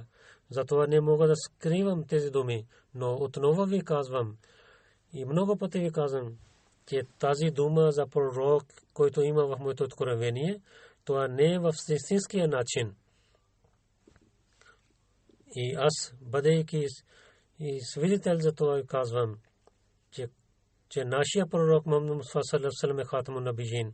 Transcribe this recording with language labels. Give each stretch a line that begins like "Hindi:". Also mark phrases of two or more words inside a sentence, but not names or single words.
Bulgarian: Затова не мога да скривам тези думи. Но отново ви казвам, и много пъти ви казвам, че тази дума за пророк, който има в моето откровение, това не е в истинския начин. И аз, бъдейки и свидетел за това, казвам, че нашия пророк Мухаммад Мустафа
Arabic: صلى الله عليه وسلم
Bulgarian: е
Arabic: خاتم النبيين.